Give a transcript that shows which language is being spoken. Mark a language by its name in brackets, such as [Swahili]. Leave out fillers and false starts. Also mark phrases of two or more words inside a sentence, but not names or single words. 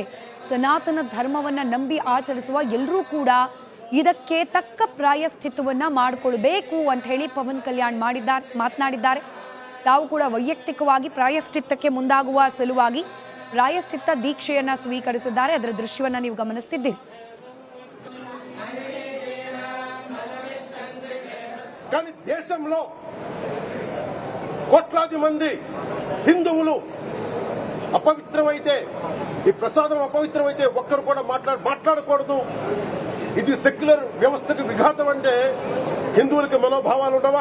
[Kannada] ಸನಾತನ ಧರ್ಮವನ್ನ ನಂಬಿ ಆಚರಿಸುವ ಎಲ್ಲರೂ ಕೂಡ ಇದಕ್ಕೆ ತಕ್ಕ ಪ್ರಾಯಶ್ಚಿತ್ತವನ್ನ ಮಾಡಿಕೊಳ್ಬೇಕು ಅಂತ ಹೇಳಿ ಪವನ್ ಕಲ್ಯಾಣ್ ಮಾತನಾಡಿದ್ದಾರೆ. ತಾವು ಕೂಡ ವೈಯಕ್ತಿಕವಾಗಿ ಪ್ರಾಯಶ್ಚಿತ್ತಕ್ಕೆ ಮುಂದಾಗುವ ಸಲುವಾಗಿ ಪ್ರಾಯಶ್ಚಿತ್ತ ದೀಕ್ಷೆಯನ್ನ ಸ್ವೀಕರಿಸಿದ್ದಾರೆ. ಅದರ ದೃಶ್ಯವನ್ನ ನೀವು ಗಮನಿಸ್ತಿದ್ದೀರಿ. [Telugu] కానీ దేశంలో కోట్లాది మంది హిందువులు అపవిత్రమైతే, ఈ ప్రసాదం అపవిత్రమైతే ఒక్కరు కూడా మాట్లాడకూడదు, ఇది సెక్యులర్ వ్యవస్థకు విఘాతం అంటే హిందువులకి మనోభావాలు ఉండవా?